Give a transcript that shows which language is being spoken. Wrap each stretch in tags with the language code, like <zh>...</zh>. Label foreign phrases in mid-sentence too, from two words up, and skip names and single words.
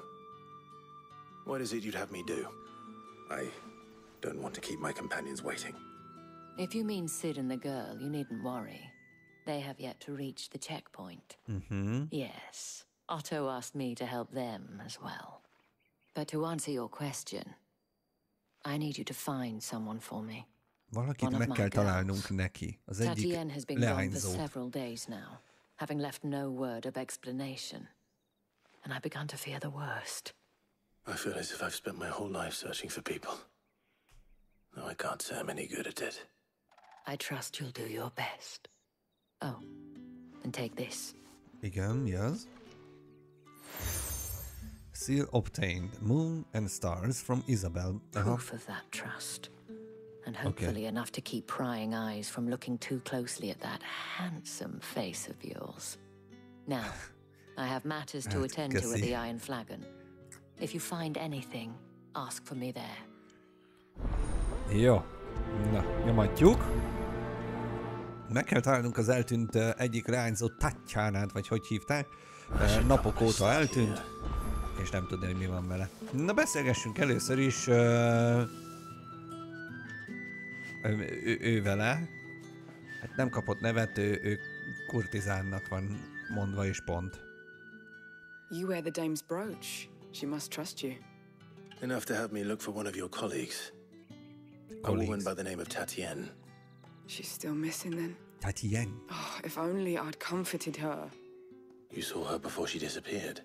<en>What is it you'd have me do? I don't want to keep my companions waiting. If you mean Sid and the girl, you needn't worry. They have yet to reach the checkpoint. Yes, Otto asked me to help them as well. But to answer your question, I need you to find someone for me.</en> <hu>Valakit meg kell találnunk neki. Az egyik</hu> <en>Tatienne has been gone for</en> <hu>leányzó.</hu> <en>several days now, having left no word of explanation. And I've begun to fear the worst. I feel as if I've spent my whole life searching for people. No, I can't say I'm any good at it. I trust you'll do your best. Oh, and take this. Igen, yes. Seal obtained. Moon and stars from Isabel. Proof of that trust. And hopefully enough to keep prying eyes from looking too closely at that handsome face of yours. Now, I have matters to attend to at the Iron Flagon. If you find anything, ask for me there.</en> <hu>Jó. Na, nyomatjuk. Meg kell találnunk az eltűnt egyik leányzó Tatjánát, vagy hogy hívták. Napok óta eltűnt, és nem tudni, hogy mi van vele. Na, beszélgessünk először is ő vele. Hát nem kapott nevet, ő kurtizánnak van mondva, és pont.</hu> <en>You wear the dame's brooch. She must trust you. Enough to have me look for one of your colleagues. A woman by the name of Tatienne. She's still missing then? Tatienne. Oh, if only I'd comforted her. You saw her before she disappeared?</en>